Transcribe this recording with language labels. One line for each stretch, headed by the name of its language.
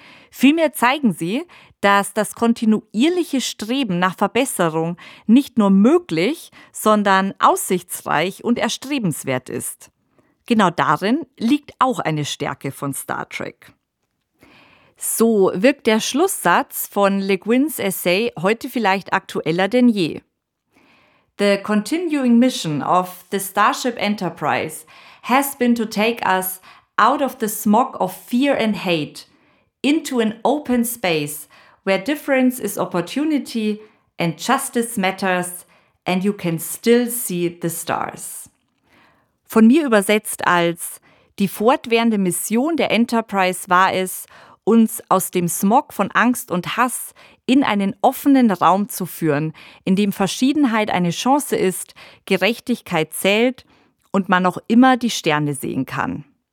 German: Vielmehr zeigen sie, dass das kontinuierliche Streben nach Verbesserung nicht nur möglich, sondern aussichtsreich und erstrebenswert ist. Genau darin liegt auch eine Stärke von Star Trek. So wirkt der Schlusssatz von Le Guins Essay heute vielleicht aktueller denn je.
English: The continuing mission of the Starship Enterprise has been to take us out of the smog of fear and hate into an open space where difference is opportunity and justice matters and you can still see the stars.
German: Von mir übersetzt als die fortwährende Mission der Enterprise war es, uns aus dem Smog von Angst und Hass in einen offenen Raum zu führen, in dem Verschiedenheit eine Chance ist, Gerechtigkeit zählt und man noch immer die Sterne sehen kann.